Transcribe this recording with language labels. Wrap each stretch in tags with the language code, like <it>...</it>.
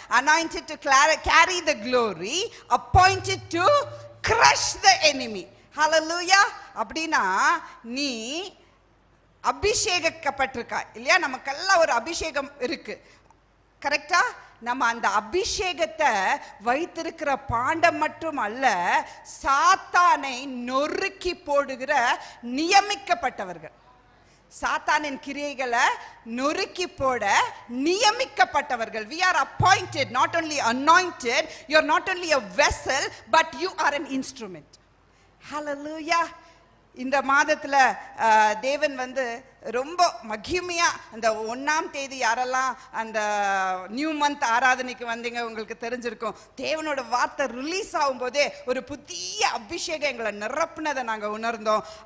<en>Anointed to carry the glory, appointed to crush the enemy. Hallelujah.</en> <ta>அப்படினா நீ அபிஷேகிக்கப்பட்டிருக்கா இல்லையா? நமக்கெல்லாம் ஒரு அபிஷேகம் இருக்கு, கரெக்டா? நம்ம அந்த அபிஷேகத்தை வைத்திருக்கிற பாண்டம் மட்டும் அல்ல, சாத்தானை நொறுக்கி போடுகிற நியமிக்கப்பட்டவர்கள். சாத்தானின் கிரியைகளை நொறுக்கி போட நியமிக்கப்பட்டவர்கள்.</ta> <en>We are appointed, not only anointed. You are not only a vessel, but you are an instrument. Hallelujah.</en> <ta>இந்த மாதத்துல தேவன் வந்து ரொம்ப மகிமையா, அந்த 1ஆம் தேதி யாரெல்லாம் அந்த நியூ மந்த் ஆராதனைக்கு வந்தீங்க உங்களுக்கு தெரிஞ்சிருக்கும். தேவனோட வார்த்தை ரிலீஸ் ஆகும் போதே ஒரு புதிய அபிஷேகம் எங்களை நிரப்புனதை நாங்க உணர்ந்தோம்.</ta>